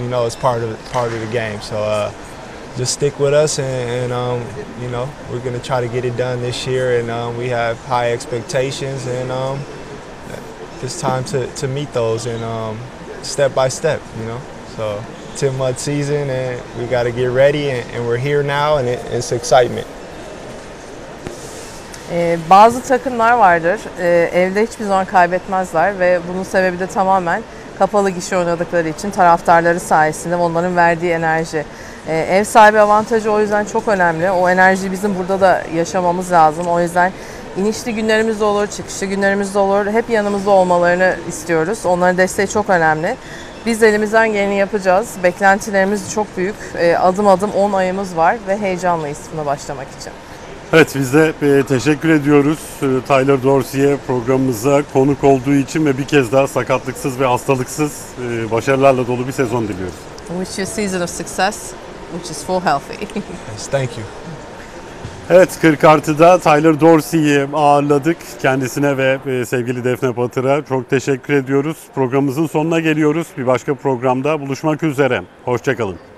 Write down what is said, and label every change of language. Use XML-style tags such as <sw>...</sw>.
<en>It's part of the game. So just stick with us and we're going to try to get it done this year, and we have high expectations, and it's time to meet those and step by step, So 10-month season, and we got to get ready, and we're here now, and it's excitement.</en> <tr>Bazı takımlar vardır, evde hiçbir zaman kaybetmezler ve bunun sebebi de tamamen kapalı gişe oynadıkları için, taraftarları sayesinde onların verdiği enerji. Ev sahibi avantajı o yüzden çok önemli. O enerjiyi bizim burada da yaşamamız lazım. O yüzden inişli günlerimiz de olur, çıkışlı günlerimiz de olur. Hep yanımızda olmalarını istiyoruz. Onların desteği çok önemli. Biz elimizden geleni yapacağız. Beklentilerimiz çok büyük. Adım adım 10 ayımız var ve heyecanlıyız buna başlamak için. Evet, biz de teşekkür ediyoruz Tyler Dorsey'e programımıza konuk olduğu için ve bir kez daha sakatlıksız ve hastalıksız başarılarla dolu bir sezon diliyoruz.</tr> <en>Wish you a season of success, which is full healthy. Yes, thank you.</en> <tr>Evet, 40 artıda Tyler Dorsey'i ağırladık. Kendisine ve sevgili Defne Batır'a çok teşekkür ediyoruz. Programımızın sonuna geliyoruz. Bir başka programda buluşmak üzere. Hoşça kalın.</tr>